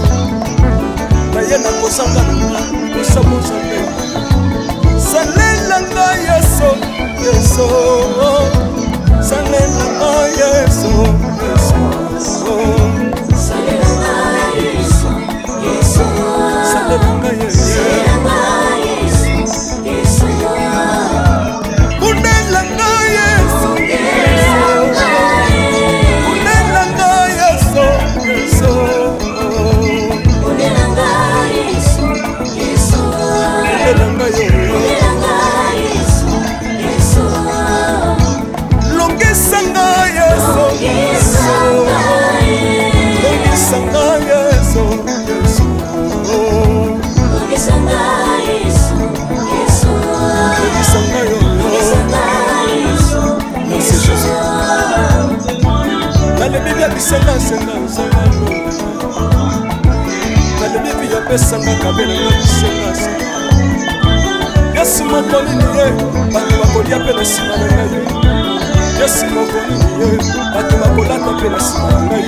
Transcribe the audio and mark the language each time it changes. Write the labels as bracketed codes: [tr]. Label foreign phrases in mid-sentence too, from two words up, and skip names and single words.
[ln] Na yena kozanga nanga osabo zambe. Salela nga yeso yeso. Salela nga yeso yeso. Salela nga yeso yeso. Salela nga yeso yeso. Unela nga yeso yeso. Unela nga yeso yeso. Unela nga yeso yeso. Unela nga yeso yeso. Longisanga yeso yeso. Longisanga yeso yeso. Longisanga yeso yeso. Longisanga yeso. [fr] Merci Jésus. Dans le Bible [ln] bisanga senga senga. [fr] Dans le Bible [ln] ya pesanga kabela senga senga. Yesu mokoli niye bato bakolia pe na sima na ngai. Yesu mokoli niye bato bakolata pe na sima na ngai.